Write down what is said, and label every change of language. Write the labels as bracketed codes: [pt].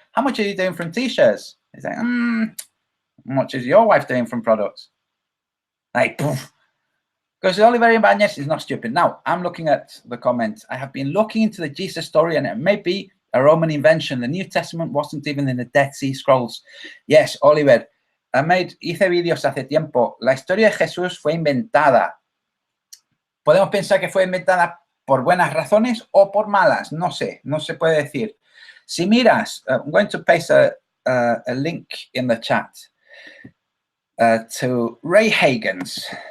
[en] "How much are you doing from t-shirts?" He's like, "How much is your wife doing from products?" Like, poof. Because Oliver Ibanez is not stupid. Now, I'm looking at the comments. I have been looking into the Jesus story, and it may be a Roman invention. The New Testament wasn't even in the Dead Sea Scrolls. Yes, [es] Oliver, hice vídeos hace tiempo. La historia de Jesús fue inventada. Podemos pensar que fue inventada por buenas razones o por malas. No sé, no se puede decir. Si miras, [en] I'm going to paste a link in the chat to Ray Hagens.